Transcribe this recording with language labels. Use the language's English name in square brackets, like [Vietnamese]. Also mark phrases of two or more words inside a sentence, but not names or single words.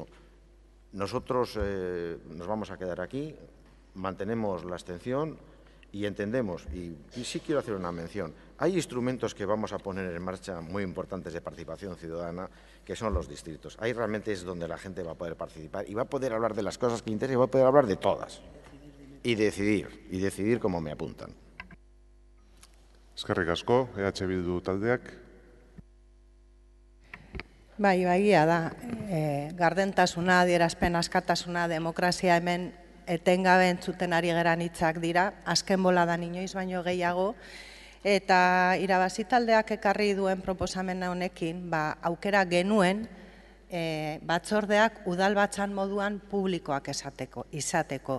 [Spanish] Nosotros nos vamos a quedar aquí, mantenemos la abstención y entendemos, y sí quiero hacer una mención, hay instrumentos que vamos a poner en marcha muy importantes de participación ciudadana, que son los distritos. Ahí realmente es donde la gente va a poder participar y va a poder hablar de las cosas que interesa y va a poder hablar de todas. Y decidir como me apuntan. [Basque] Eskerrik asko, EH Bildu taldeak. Bai, egia da. Gardentasuna, adierazpen askatasuna, demokrazia hemen etengabe entzuten ari geran hitzak dira, azken boladan inoiz baino gehiago, eta irabazi taldeak ekarri duen proposamen honekin, aukera genuen batzordeak udalbatzan moduan publikoak izateko.